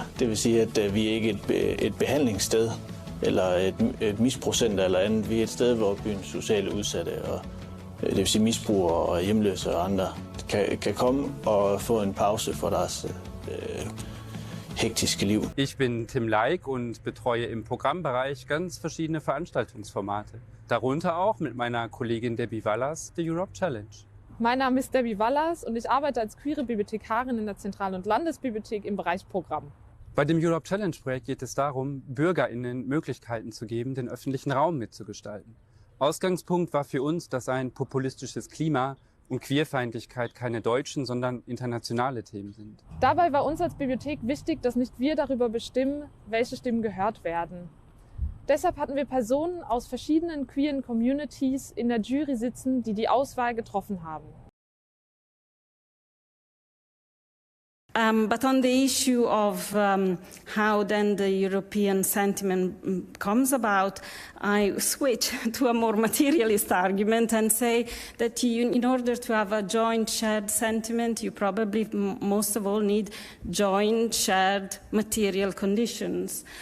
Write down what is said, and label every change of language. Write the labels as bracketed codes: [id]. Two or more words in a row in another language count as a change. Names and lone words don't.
[da] Det vil sige, at vi ikke er et behandlingssted eller et misbrugscenter eller andet. Vi er et sted, hvor byens sociale udsatte, og det vil sige misbrugere og hjemløse og andre, kan komme og få en pause for deres hektiske Liv. [de] Ich bin Tim Leik und betreue im Programmbereich ganz verschiedene Veranstaltungsformate. Darunter auch mit meiner Kollegin Debbie Wallers die Europe Challenge. Mein Name ist Debbie Wallers und ich arbeite als queere Bibliothekarin in der Zentral- und Landesbibliothek im Bereich Programm. Bei dem Europe Challenge Projekt geht es darum, BürgerInnen Möglichkeiten zu geben, den öffentlichen Raum mitzugestalten. Ausgangspunkt war für uns, dass ein populistisches Klima und Queerfeindlichkeit keine deutschen, sondern internationale Themen sind. Dabei war uns als Bibliothek wichtig, dass nicht wir darüber bestimmen, welche Stimmen gehört werden. Deshalb hatten wir Personen aus verschiedenen queeren Communities in der Jury sitzen, die die Auswahl getroffen haben. [en] But on the issue of how then the European sentiment comes about, I switch to a more materialist argument and say that in order to have a joint shared sentiment, you probably most of all need joint shared material conditions.